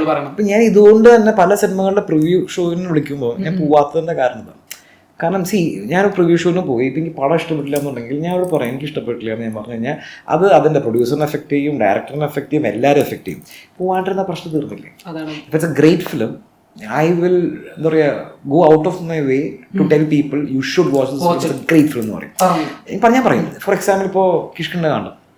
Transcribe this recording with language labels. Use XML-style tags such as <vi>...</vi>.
<ml>അപ്പൊ ഞാൻ ഇതുകൊണ്ട് തന്നെ പല സിനിമകളുടെ പ്രിവ്യൂ ഷോയിന് വിളിക്കുമ്പോൾ ഞാൻ പോവാത്തതിന്റെ കാരണം ഞാൻ പ്രിവ്യൂ ഷോയിന് പോയി ഇപ്പം എനിക്ക് പടം ഇഷ്ടപ്പെട്ടില്ല എന്നുണ്ടെങ്കിൽ ഞാൻ അവിടെ പറയാം എനിക്ക് ഇഷ്ടപ്പെട്ടില്ല എന്ന് ഞാൻ പറഞ്ഞു കഴിഞ്ഞാൽ അത് അതിന്റെ പ്രൊഡ്യൂസറിനെ എഫക്ട് ചെയ്യും, ഡയറക്ടറിനെ എഫക്ട് ചെയ്യും, എല്ലാവരും എഫക്ട് ചെയ്യും. പോവാണ്ടിരുന്ന പ്രശ്നം തീർന്നില്ലേ? ഇപ്പൊ</ml> <en>It's a great film. I will</en> <ml>എന്താ പറയുക</ml> <en>go out of my way to tell people you should watch this. It's a great film</en> <ml>എന്ന് പറയും. ഞാൻ പറയും ഫോർ എക്സാമ്പിൾ ഇപ്പോൾ കിഷ്കിൻ്റെ കാണും.</ml>